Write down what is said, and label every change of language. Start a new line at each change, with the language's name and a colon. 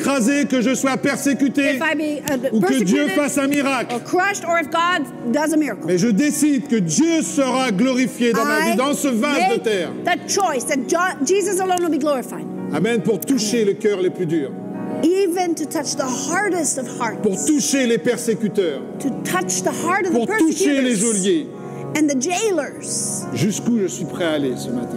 French: écrasé, que je sois persécuté,
English: If I be
French: ou que Dieu
English: persecuted
French: fasse un miracle.
English: or crushed, or if God does a miracle.
French: Mais je décide que Dieu sera glorifié dans ma vie, dans ce vase de
English: make
French: terre.
English: that choice that Jesus alone will be glorified.
French: Amen, pour toucher le cœur les plus durs,
English: Even to touch the hardest of hearts.
French: pour toucher les persécuteurs,
English: To touch the heart of the
French: pour toucher les
English: persecutors
French: geôliers.
English: and the jailers.
French: Jusqu'où je suis prêt à aller ce matin?